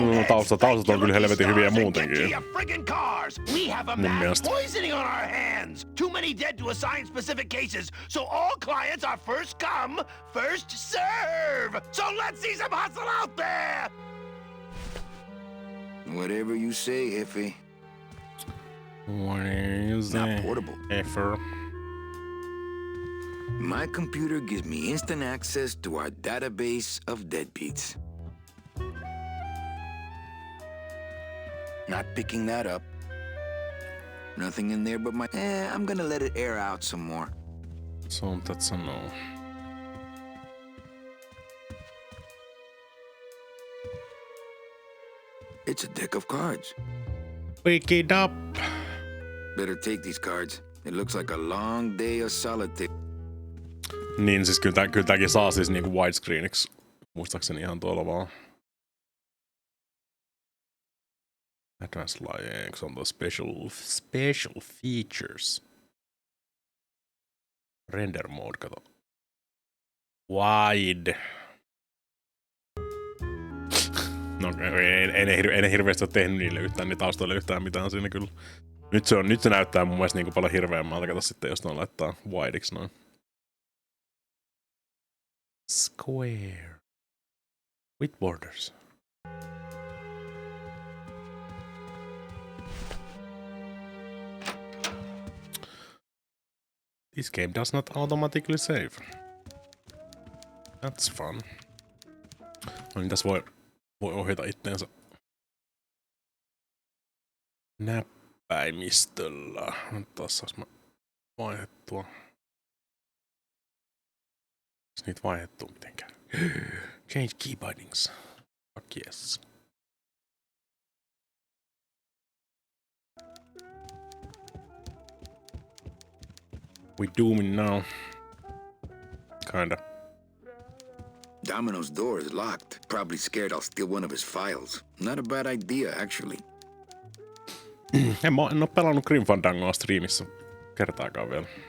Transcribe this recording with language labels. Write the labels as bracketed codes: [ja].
[fi] taustat on kyllä helvetin hyviä muutenkin. [en] We have a mass poisoning on our hands. Too many dead to assign specific cases, so all clients are first come, first serve. So let's see some hustle out there. Whatever you say, Jefe. What is Not that? portable. Effer. My computer gives me instant access to our database of deadbeats. Not picking that up. Nothing in there but my... I'm gonna let it air out some more. So that's a no. It's a deck of cards. Pick it up. Better take these cards. It looks like a long day of solitaire. [fi] Niin siis kyllä tääkin saa siis niinku widescreeniksi. Muistaakseni ihan tuolla vaan. [en] Advanced Lighting on the special features. Render mode, [fi] kato. [en] Wide. [fi] No en hirveästi ole tehnyt niille yhtään, niin taustoille yhtään mitään siinä kyllä. Nyt se näyttää mun mielestä niinku paljon hirveämmältä, kato sitten jos ne laittaa wideiksi noin. [en] Square. With borders. This game does not automatically save. That's fun. [fi] No niin, tässä voi ohjata itteensä näppäimistöllä. Taas saas mä vaihdettua. Onks niitä vaihdettua mitenkään? [en] Change key bindings. Fuck yes. We dooming now. Kinda. Domino's door is locked. Probably scared I'll steal one of his files. Not a bad idea, actually. [fi] En oo pelannut Grim Fandangoa striimissä kertaakaan vielä.